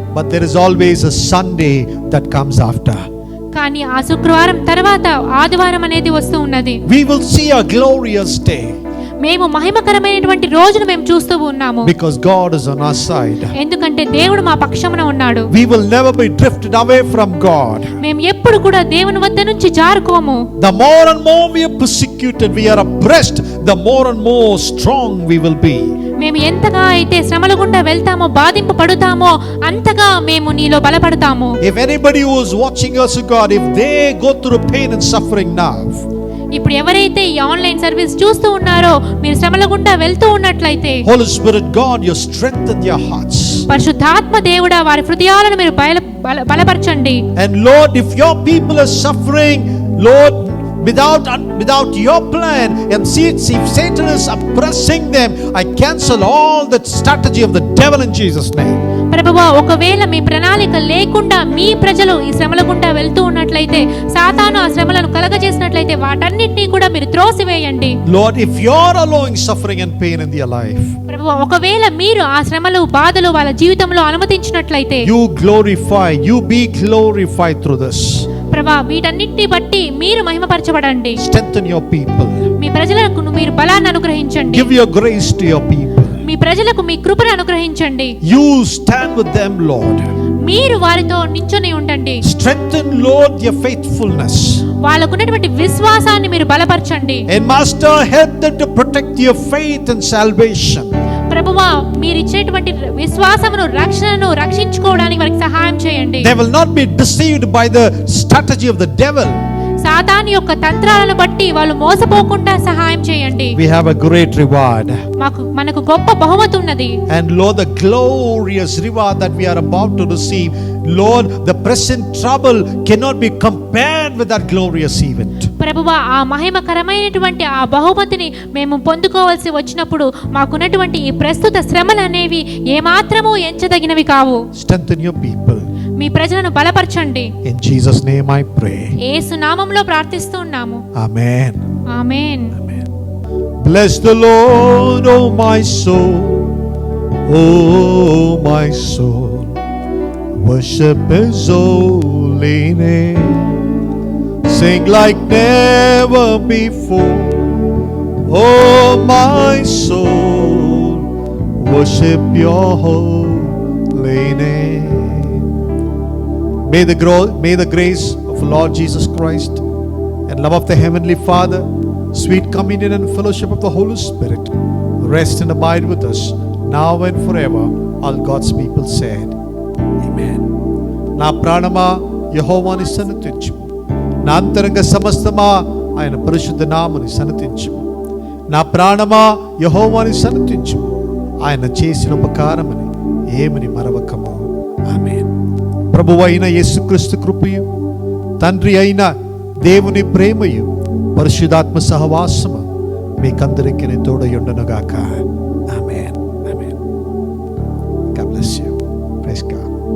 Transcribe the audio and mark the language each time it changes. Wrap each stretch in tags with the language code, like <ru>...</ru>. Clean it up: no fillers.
<en>But there is always a Sunday that comes after.</en> <te>కానీ ఆ శుక్రవారం తర్వాత ఆదివారం అనేది వస్తూ ఉన్నది.</te> <en>We will see a glorious day.</en> <te>మేము మహిమకరమైనటువంటి రోజును మేము చూస్తూ ఉన్నాము.</te> <en>Because God is on our side.</en> <te>ఎందుకంటే దేవుడు మా పక్షమున ఉన్నాడు.</te> <en>We will never be drifted away from God.</en> <te>మేము ఎప్పుడు కూడా దేవుని వద్ద నుంచి జారుకోము.</te> <en>The more and more we are persecuted, we are oppressed, the more and more strong we will be.</en> <te>మేము ఎంతగా అయితే శ్రమల గుండా వెళ్తామో, బాధింపబడుతామో, అంతగా మేము నీలో బలపడతాము.</te> <en>If anybody who is watching us, God, if they go through pain and suffering now,</en> <te>ఇప్పుడు ఎవరైతే ఈ ఆన్లైన్ సర్వీస్ చూస్తూ ఉన్నారో, మీరు శ్రమల గుండా వెళ్తూ ఉన్నట్లయితే,</te> <en>Holy Spirit God, you strengthen their hearts.</en> <te>పరిశుద్ధాత్మ దేవుడా, వారి హృదయాలను మీరు బలపరచండి.</te> <en>And Lord, if your people are suffering, Lord, without your plan, and see, if Satan is oppressing them, I cancel all the strategy of the devil in Jesus' name.</en> <te>ప్రభువా, ఒకవేళ మీ ప్రణాళిక లేకుండా మీ ప్రజలు ఈ శ్రమల గుండా వెళ్తూ ఉన్నట్లయితే, సాతాను ఆ శ్రమలను కలగజేసినట్లయితే వాటన్నిటినీ కూడా మీరు త్రోసివేయండి.</te> <en>Lord, if you're allowing suffering and pain in their life,</en> <te>ప్రభువా, ఒకవేళ మీరు ఆ శ్రమలు, బాధలు వాళ్ళ జీవితంలో అనుమతించినట్లయితే,</te> <en>you be glorified through this.</en> <te>ప్రభువా, వీటన్నిటిని బట్టి మీరు మహిమపరచబడండి.</te> <en>Strengthen your people.</en> <te>మీ ప్రజలకు మీరు బలాన్ని అనుగ్రహించండి.</te> <en>Give your grace to your people.</en> <te>మీ ప్రజలకు మీ కృపను అనుగ్రహించండి.</te> <en>You stand with them, Lord.</en> <te>మీరు వారితో నించొని ఉండండి.</te> <en>Strengthen, Lord, their faithfulness.</en> <te>వాళ్ళకున్నటువంటి విశ్వాసాన్ని మీరు బలపరచండి.</te> <en>And Master, help them to protect their faith and salvation.</en> <te>ప్రభువా, మీరు ఇచ్చేటువంటి విశ్వాసమును, రక్షణను రక్షించుకోవడానికి వారికి సహాయం చేయండి.</te> <en>They will not be deceived by the strategy of the devil.</en> <te>సాతాను యొక్క తంత్రాలను బట్టి వాళ్ళు మోసపోకుండా సహాయం చేయండి.</te> <en>We have a great reward.</en> <te>మనకు గొప్ప బహుమతి ఉన్నది.</te> <en>And Lord, the glorious reward that we are about to receive, Lord, the present trouble cannot be compared with that glorious event.</en> <te>ప్రభువా, ఆ మహిమకరమైనటువంటి ఆ బహుమతిని మేము పొందుకోవాల్సి వచ్చినప్పుడు మాకున్నటువంటి ఈ ప్రస్తుత శ్రమలు అనేవి ఏమాత్రము ఎంచదగినవి కావు.</te> <en>Strengthen your people.</en> <te>మీ ప్రజలను బలపరచండి.</te> <en>In Jesus' name I pray.</en> <te>యేసు నామములో ప్రార్థిస్తున్నాము.</te> <en>Amen.</en> <te>Amen.</te> <en>Amen. Bless the Lord, oh my soul. Oh my soul. Worship His holy name. Sing like never before. Oh my soul. Worship your holy name. May the grace of Lord Jesus Christ, and love of the Heavenly Father, sweet communion and fellowship of the Holy Spirit rest and abide with us now and forever. All God's people said, Amen.</en> <te>నా ప్రాణమా యెహోవాని సన్నుతించుము, నా అంతరంగ సమస్తమా ఆయన పరిశుద్ధ నామముని సన్నుతించుము. నా ప్రాణమా యెహోవాని సన్నుతించుము, ఆయన చేసిన ఉపకారమని ఏమని మరవకము. ఆమేన్. ప్రభువైన యేసుక్రీస్తు కృపయు, తండ్రి అయిన దేవుని ప్రేమయు, పరిశుద్ధాత్మ సహవాసము మీకందరికీ తోడయుండునుగాక.</te> <en>ఆమేన్. ఆమేన్. God bless you. Praise God.</en>